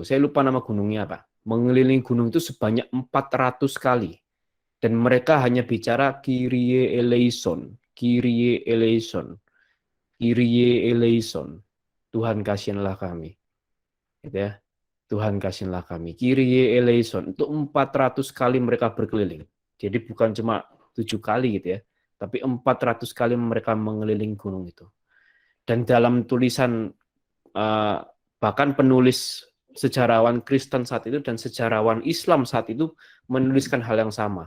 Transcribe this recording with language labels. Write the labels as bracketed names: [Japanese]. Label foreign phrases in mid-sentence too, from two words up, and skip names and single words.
[Indonesian] Saya lupa nama gunungnya apa. Mengelilingi gunung itu sebanyak 400 kali. Dan mereka hanya bicara [Greek] Kyrie eleison, Kyrie eleison, Kyrie eleison. [Indonesian] Tuhan kasihanlah kami. Gitu ya. Tuhan kasihanlah kami. [Greek] Kyrie eleison. [Indonesian] Untuk 400 kali mereka berkeliling. Jadi bukan cuma 7 kali gitu ya. Tapi 400 kali mereka mengelilingi gunung itu. Dan dalam tulisan bahkan penulis sejarawan Kristen saat itu dan sejarawan Islam saat itu menuliskan hal yang sama.